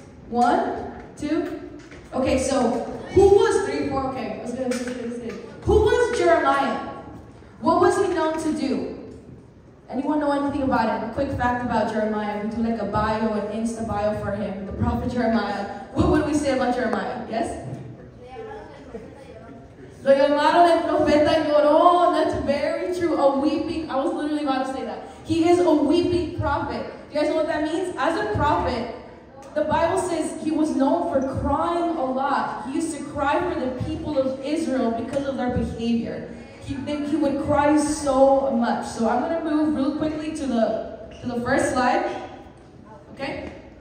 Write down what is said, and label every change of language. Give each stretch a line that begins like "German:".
English: 1, 2. Okay, so who was 3, 4? Okay, let's get it. Who was Jeremiah? What was he known to do? Anyone know anything about it? A quick fact about Jeremiah. We do like a bio, an Insta bio for him. The prophet Jeremiah. What would we say about Jeremiah? Yes?
Spanish: Lo llamaron el profeta llorón.
English: That's very true. A weeping. I was literally about to say that. He is a weeping prophet. You guys know what that means? As a prophet, the Bible says he was known for crying a lot. He used to cry for the people of Israel because of their behavior. He would cry so much. So I'm going to move real quickly to the first slide. Okay?